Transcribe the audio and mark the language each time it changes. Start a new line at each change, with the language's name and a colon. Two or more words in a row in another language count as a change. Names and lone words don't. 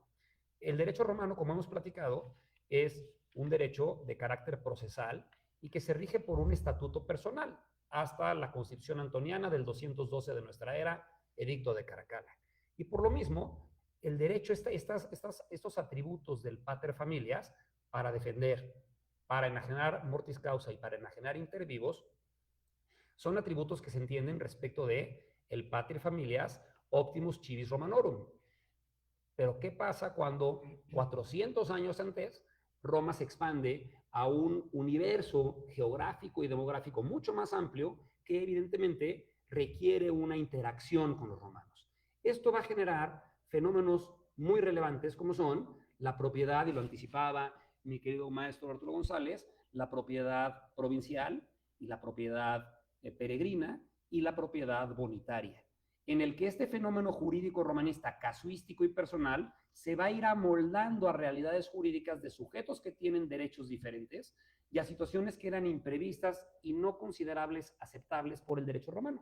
Spanish: El derecho romano, como hemos platicado, es un derecho de carácter procesal y que se rige por un estatuto personal, hasta la Constitución Antoniana del 212 de nuestra era, Edicto de Caracalla. Y por lo mismo, el derecho, estos atributos del
Latin: pater familias,
Spanish: para defender, para enajenar
Latin: mortis causa
Spanish: y para enajenar
Latin: inter vivos,
Spanish: son atributos que se entienden respecto de el
Latin: pater familias optimus civis Romanorum.
Spanish: Pero ¿qué pasa cuando 400 años antes Roma se expande a un universo geográfico y demográfico mucho más amplio que evidentemente requiere una interacción con los romanos? Esto va a generar fenómenos muy relevantes como son la propiedad, y lo anticipaba mi querido maestro Arturo González, la propiedad provincial y la propiedad peregrina y la propiedad bonitaria, en el que este fenómeno jurídico romanista casuístico y personal se va a ir amoldando a realidades jurídicas de sujetos que tienen derechos diferentes y a situaciones que eran imprevistas y no considerables aceptables por el derecho romano.